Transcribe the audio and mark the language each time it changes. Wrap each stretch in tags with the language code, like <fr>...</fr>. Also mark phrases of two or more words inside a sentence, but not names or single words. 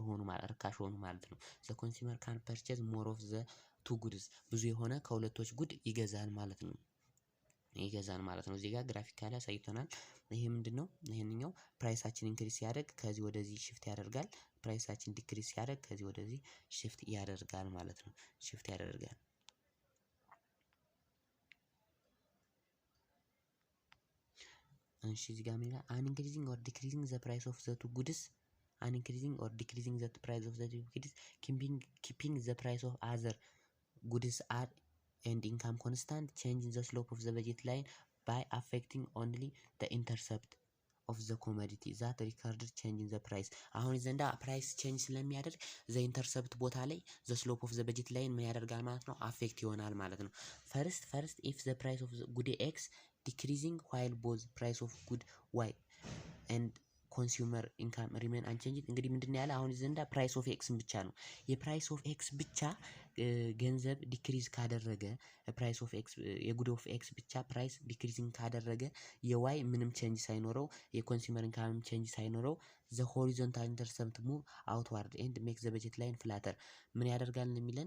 <am>ሆኑ ማለት ርካሽ ሆኑ ማለት ነው።</am> <en>the consumer can purchase more of the two goods</en> <am>ብዙ የሆነ ከሁለቶች ጉድ ይገዛል ማለት ነው። እዚህ ጋር ግራፊካሊ አሳይቶናል። ይሄ ምንድነው ይሄንኛው ፕራይሳችን ኢንክሪዝ ሲያደርግ ከዚህ ወደዚህ ሽፍት ያደርጋል። ፕራይሳችን ዲክሪዝ ሲያደርግ ከዚህ ወደዚህ ሽፍት ያደርጋል ማለት ነው። ሽፍት ያደርጋል። እዚህ ጋር ምን ይላል?</am> <en>on increasing or decreasing the price of the two goods on increasing or decreasing the price of the two goods keeping the price of other goods are and income constant changing the slope of the budget line by affecting only the intercept of the commodity that recorded change in the price። አሁን ዘንዳ price change ስለሚያደርግ the intercept</en> <am>ቦታ ላይ</am> <en>the slope of the budget line</en> <am>ምን ያደርጋል ማለት ነው አፌክት ይሆናል ማለት ነው።</am> <en>first if the price of the good x decreasing while both price of good y and ኮንሱመር income remain unchanged።</en> <am>እንግዲህ ምንድነው ያለ አሁን ዘንዳ</am> <en>price of x</en> <am>ብቻ ነው።</am> <en>price of x</en> <am>ብቻ ገንዘብ ዲክሪዝ ካደረገ</am> <en>price of x good of x</en> <am>ብቻ</am> <en>price decreasing</en> <am>ካደረገ የዋይ ምንም ቼንጅ ሳይኖረው የኮንሱመር ኢንካም ቼንጅ ሳይኖረው</am> <en>the horizontal intercept move outward and make the budget line flatter</en> <am>ምን ያደርጋል የሚለን</am>